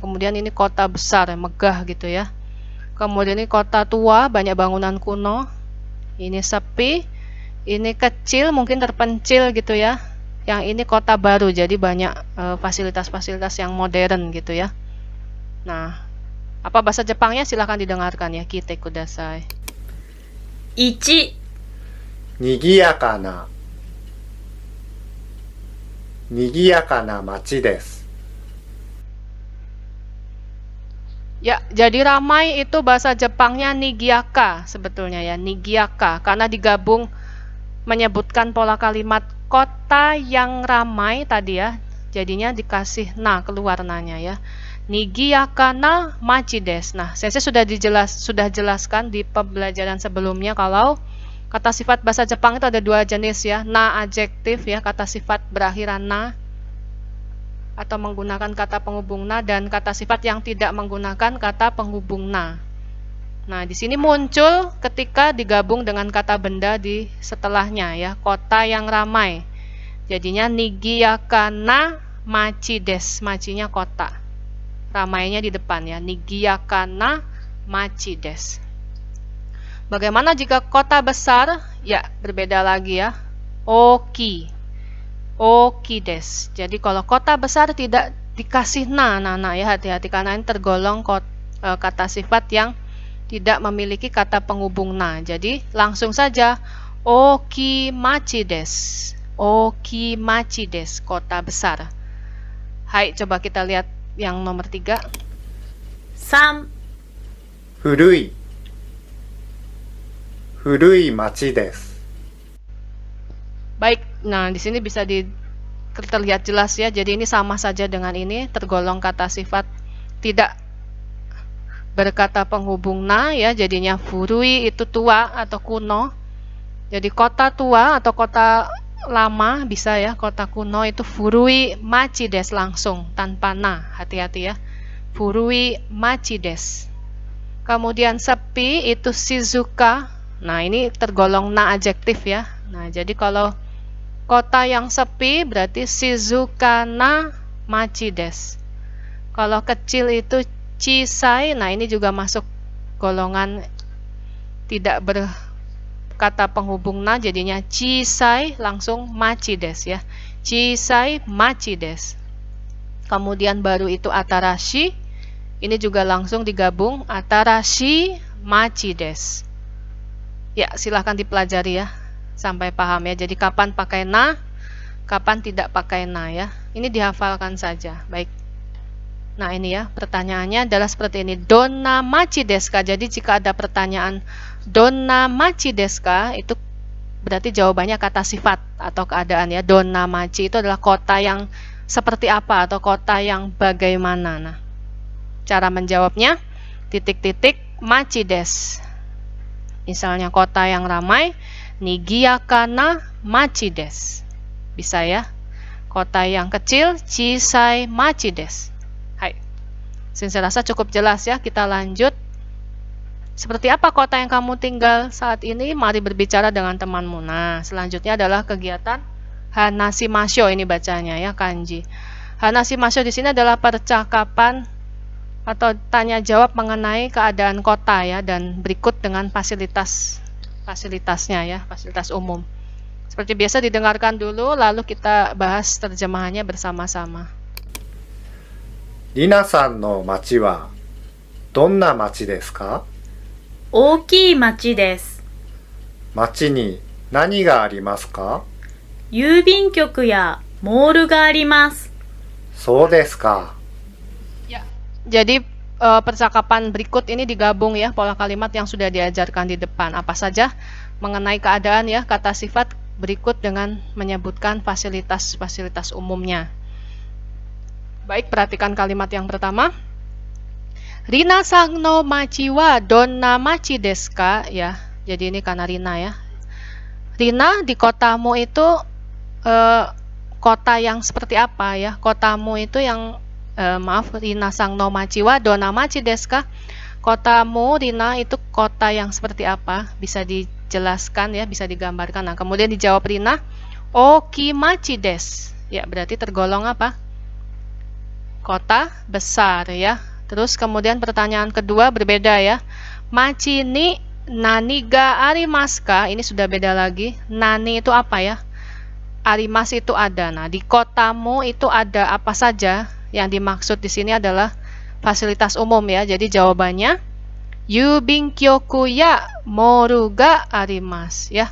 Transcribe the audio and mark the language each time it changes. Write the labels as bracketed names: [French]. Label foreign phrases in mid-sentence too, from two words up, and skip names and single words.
[Indonesian] Kemudian ini kota besar, megah gitu ya. Kemudian ini kota tua, banyak bangunan kuno. Ini sepi. Ini kecil, mungkin terpencil gitu ya. Yang ini kota baru, jadi banyak fasilitas-fasilitas yang modern gitu ya. Nah, apa bahasa Jepangnya? Silahkan didengarkan ya. [Japanese] 聞いてください. 1、にぎやかな、にぎやかな街です。 [Indonesian] Ya, jadi ramai itu bahasa Jepangnya nigiaka sebetulnya ya, nigiaka. Karena digabung menyebutkan pola kalimat kota yang ramai tadi ya. Jadinya dikasih na keluar nanya ya. [Japanese] にぎやかな町です. [Indonesian] Nah, saya sudah jelaskan di pembelajaran sebelumnya kalau kata sifat bahasa Jepang itu ada dua jenis ya. Na adjektif ya, kata sifat berakhiran na atau menggunakan kata penghubung na, dan kata sifat yang tidak menggunakan kata penghubung na. Nah, di sini muncul ketika digabung dengan kata benda di setelahnya ya, kota yang ramai. [Japanese] Jadinya にぎやかな町です. [Indonesian] Machinya kota. Ramainya di depan ya, [Japanese] にぎやかな町です. [Indonesian] Bagaimana jika kota besar? Ya, berbeda lagi ya. Oki. [Japanese] 大きいです. [Indonesian] Jadi kalau kota besar tidak dikasih na ya, hati-hati karena ini tergolong kata sifat yang tidak memiliki kata penghubung na. Jadi langsung saja [Japanese] 大きい町です. 大きい町です, [Indonesian] kota besar. Hai, coba kita lihat yang nomor 3. [Japanese] 3、古い、古い街です。 [Indonesian] Baik, nah di sini bisa terlihat jelas ya. Jadi ini sama saja dengan ini, tergolong kata sifat tidak berkata penghubung na ya. Jadinya furui itu tua atau kuno. Jadi kota tua atau kota lama bisa ya. Kota kuno itu [Japanese] 古い町です [Indonesian] langsung tanpa na. Hati-hati ya. [Japanese] 古い町です. [Indonesian] Kemudian sepi itu shizuka. Nah, ini tergolong na adjektif ya. Nah, jadi kalau kota yang sepi berarti [Japanese] 静かな町です. [Indonesian] Kalau kecil itu chisai. Nah, ini juga masuk golongan tidak berkata penghubung na, jadinya chisai langsung [Japanese] 町です [Indonesian] ya. [Japanese] 小さい町です. [Indonesian] Kemudian baru itu atarashi. Ini juga langsung digabung [Japanese] 新しい町です. [Indonesian] Ya, silahkan dipelajari ya sampai paham ya. Jadi kapan pakai na, kapan tidak pakai na ya. Ini dihafalkan saja. Baik. Nah, ini ya, pertanyaannya adalah seperti ini. [Japanese] どんな町ですか? [Indonesian] Jadi jika ada pertanyaan [Japanese] どんな町ですか, [Indonesian] itu berarti jawabannya kata sifat atau keadaan ya. [Japanese] どんな町 [Indonesian] itu adalah kota yang seperti apa atau kota yang bagaimana. Nah, cara menjawabnya titik-titik [Japanese] 町です. [Indonesian] Misalnya kota yang ramai, [Japanese] にぎやかな町です. [Indonesian] Bisa ya. Kota yang kecil, [Japanese] 小さい町です. [Indonesian] Hai. Saya rasa cukup jelas ya. Kita lanjut. Seperti apa kota yang kamu tinggal saat ini? Mari berbicara dengan temanmu. Nah, selanjutnya adalah kegiatan hanashimasho, ini bacanya ya, kanji. Hanashimasho di sini adalah percakapan atau tanya jawab mengenai keadaan kota ya, dan berikut dengan fasilitasnya ya, fasilitas umum. Seperti biasa didengarkan dulu lalu kita bahas terjemahannya bersama-sama. [Japanese] りなさんの町はどんな町ですか？大きい町です。町に何がありますか？郵便局やモールがあります。そうですか。 [Indonesian] Ya, jadi percakapan berikut ini digabung ya, pola kalimat yang sudah diajarkan di depan. Apa saja mengenai keadaan ya, kata sifat berikut dengan menyebutkan fasilitas-fasilitas umumnya. Baik, perhatikan kalimat yang pertama. [Japanese] リナさんの町はどんな町ですか? [Indonesian] Ya, jadi ini karena Rina ya. Rina, di kotamu itu kota yang seperti apa ya? Kotamu itu yang [Japanese] リナさんの町はどんな町ですか? [Indonesian] Kotamu, Rina, itu kota yang seperti apa? Bisa dijelaskan ya, bisa digambarkan. Nah, kemudian dijawab Rina, [Japanese] 大きい町です. [Indonesian] Ya, berarti tergolong apa? Kota besar ya. Terus kemudian pertanyaan kedua berbeda ya. [Japanese] 町に何がありますか? [Indonesian] Ini sudah beda lagi. Nani itu apa ya? Arimasu itu ada. Nah, di kotamu itu ada apa saja? Yang dimaksud di sini adalah fasilitas umum ya. [Japanese] Jadi jawabannya 郵便局やモールがあります ya.